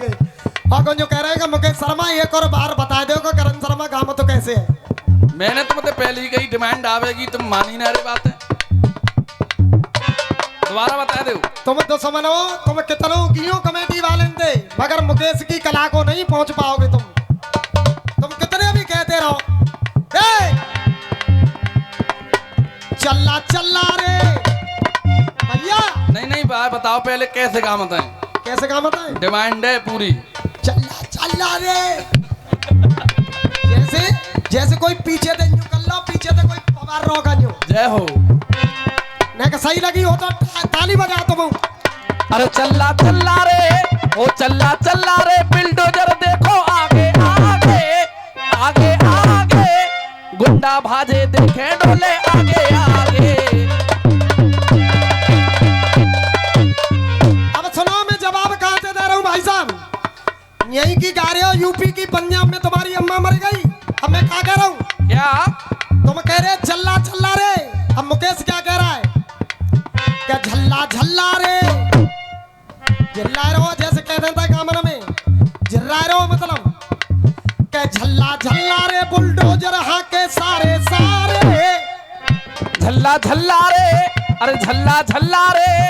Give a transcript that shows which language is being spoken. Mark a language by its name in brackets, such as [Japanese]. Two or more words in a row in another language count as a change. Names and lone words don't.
[Hindi] और कौन जो कह रहे हैं कि मुकेश शर्मा एक और बार बता दो कि करण शर्मा काम तो कैसे है। मैंने तुमसे पहले ही कही डिमांड आवेगी, तुम मानी ना रे बात है, दोबारा बता दो। तुम तो समझो तुम कितनों कियो कमेटी वाले थे, मगर मुकेश की कला को नहीं पहुंच पाओगे तुम कितने भी कहते रहो। चल्ला चल्ला रे भैया, नहीं भाई बताओ पहले कैसे काम होता है, कैसे काम होता है। डिमांड है पूरी। चल्ला चल्ला रे, जैसे कोई पीछे दे यूं कर लो, पीछे से कोई पवार रोका यूं। जय हो। नहीं सही लगी हो तो ताली बजा तुम। अरे चल्ला चल्ला रे, ओ चल्ला चल्ला रे, बिल्डोजर देखो आगे आगे आगे आगे, गुंडा भाजे देखे डोले आगे आगे। यही की गा रहे हो, यूपी की पंजाब में तुम्हारी अम्मा मर गई, अब मैं क्या कह रहा हूँ। क्या तुम कह रहे चल्ला चल्ला रे, अब मुकेश क्या कह रहा है, क्या झल्ला झल्ला रे, झल्ला रहो जैसे कह देता है कामना में, झल्ला रहो मतलब क्या झल्ला झल्ला रे, बुलडोजर हाँ के सारे सारे, झल्ला झल्ला रे, अरे झल्ला झल्ला रे,